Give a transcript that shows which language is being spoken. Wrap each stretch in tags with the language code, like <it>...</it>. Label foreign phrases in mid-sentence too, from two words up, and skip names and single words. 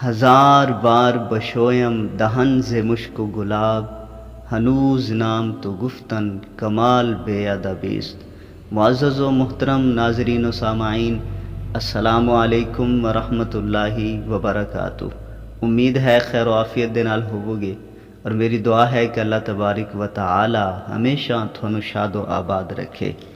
<fa>ہزار بار بشویم دہن ز مشک و گلاب، ہنوز نام تو گفتن کمال بے ادبیست۔</fa> <ur>معزز و محترم ناظرین و سامعین،</ur> <ar>السلام علیکم ورحمۃ اللہ وبرکاتہ۔</ar> <ur>امید ہے خیر و عافیت</ur> <pa>دے نال ہووگے،</pa> <ur>اور میری دعا ہے کہ اللہ تبارک و تعالی ہمیشہ تھانوں شاد و آباد رکھے۔</ur>